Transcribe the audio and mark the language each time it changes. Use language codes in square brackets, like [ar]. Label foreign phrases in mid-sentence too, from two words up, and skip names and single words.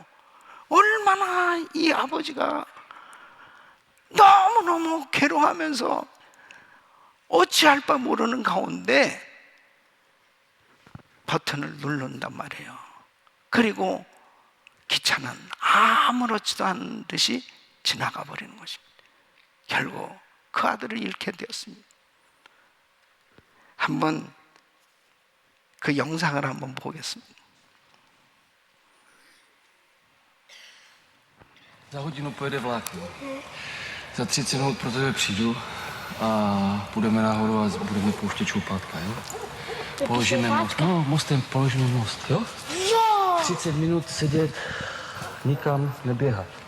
[ko] 얼마나 이 아버지가 너무너무 괴로워하면서 어찌할 바 모르는 가운데 버튼을 누른단 말이에요. 그리고 기차는 아무렇지도 않은 듯이 지나가 버리는 것입니다. 결국 그 아들을 잃게 되었습니다. 한번 그 영상을 한번 보겠습니다. [cs] Za hodinu pojede vlak. Za 30 minut pro tebe přijdu a půjdeme nahoru a budeme pouštět čoupátka, jo? Položíme most. No, mostem položíme most, jo? 30 minut sedět, nikam neběhat.